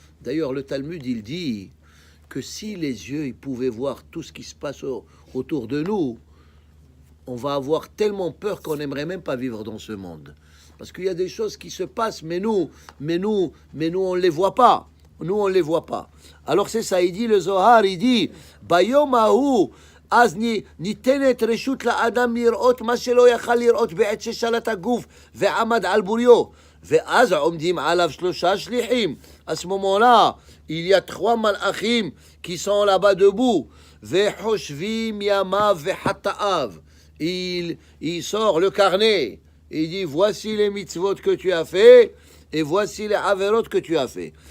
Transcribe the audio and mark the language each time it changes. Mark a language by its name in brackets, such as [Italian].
[French] D'ailleurs, le Talmud, il dit que si les yeux, ils pouvaient voir tout ce qui se passe autour de nous, on va avoir tellement peur qu'on n'aimerait même pas vivre dans ce monde. Parce qu'il y a des choses qui se passent, mais nous, on ne les voit pas. Nous, on ne les voit pas. Alors c'est ça, il dit, [Hebrew] le Zohar, il dit, Bayom hahu, אז ניתנת רשות לאדם לראות מה שלא יכל לראות בעת ששלט הגוף ועמד על בוריו. ואז עומדים עליו 3 שליחים. [French] À ce moment-là, il y a 3 malachim qui sont là-bas debout. [Hebrew] וחושבים ימיו וחטאיו. [French] Il sort le carnet. Il dit, voici les mitzvot que tu as fait et voici les averot que tu as fait.